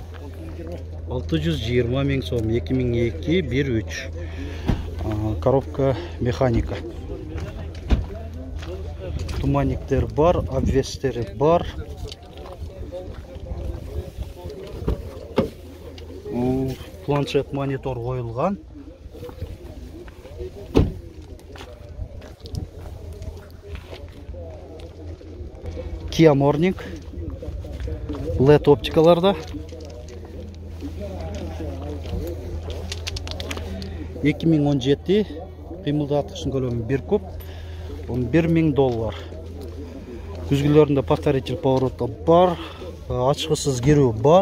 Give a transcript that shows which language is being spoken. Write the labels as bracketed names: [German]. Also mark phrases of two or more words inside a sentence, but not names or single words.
[Kyrgyz] 620,000 сом, 2002 1.3. [Russian] Коробка механика. [Kyrgyz] Туманниктер бар, обвестери бар. Планшет монитор коюлган. Kia Morning. LED оптикаларда. 2017 кыймылдаткычтын көлөмү 1 куб $11,000. Күзгүлөрүндө [Russian] повторитель повороттор [Kyrgyz] бар, ачкысыз кирүү бар.